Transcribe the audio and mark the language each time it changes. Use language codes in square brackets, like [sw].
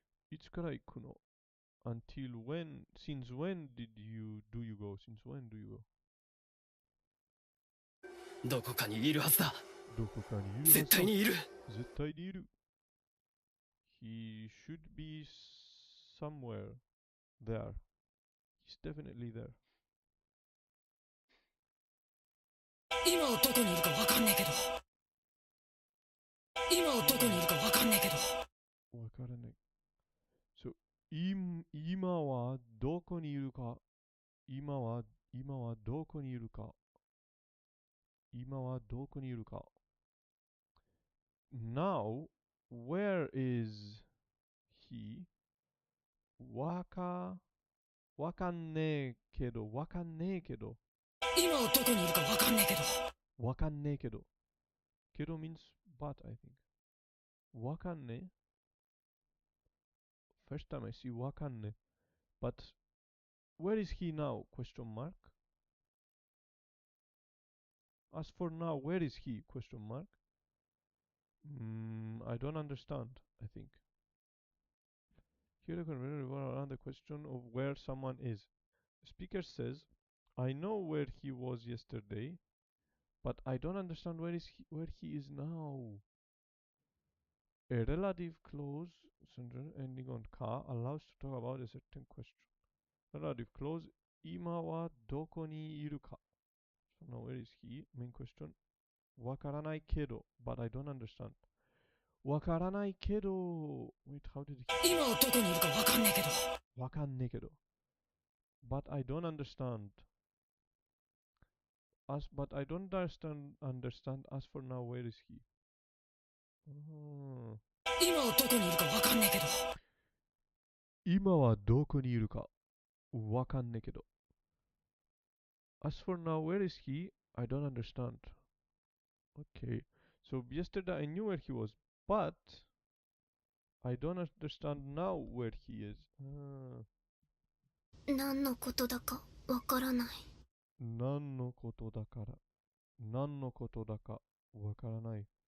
[ja] いつから行くの？ [en] Until when? Since when do you go? Since when do you go? [ja] どこかにいるはずだ。どこかにいるはずだ。絶対にいる。絶対にいる。 [en] He should be somewhere there. He's definitely there. [ja] 今はどこにいるかわかんねえけど。今はどこにいるかわかんねえけど。わからない。 [en] So, [ja] 今はどこにいるか。今はどこにいるか。今はどこにいるか。 [en] Now, where is he? [ja] わかんねえけど。今はどこにいるかわかんねえけど。わかんねえけど。 [en] けど means but, I think. [ja] わかんねえ。 [en] First time I see [ja] わかんねえ。 [en] But where is he now? Question mark. As for now, where is he? Question mark. I don't understand, I think. Here you can revolve around the question of where someone is. The speaker says, I know where he was yesterday, but I don't understand where he is now. A relative clause sentence ending on ka allows to talk about a certain question. Relative clause, [ja] 今はどこにいるか? [en] So now where is he? Main question. [ja] わからないけど [en] but I don't understand. わからないけど Wait, how did he? [ja] 今はどこにいるかわかんねえけど。わかんねえけど [en] But I don't understand. But I don't understand. As for now, where is he? [ja] 今はどこにいるかわかんねえけど。今はどこにいるかわかんねえけど [en] As for now, where is he? I don't understand. Okay. So yesterday I knew where he was, but I don't understand now where he is. [ja] 何のことだかわからない。何のことだから何のことだかわからない。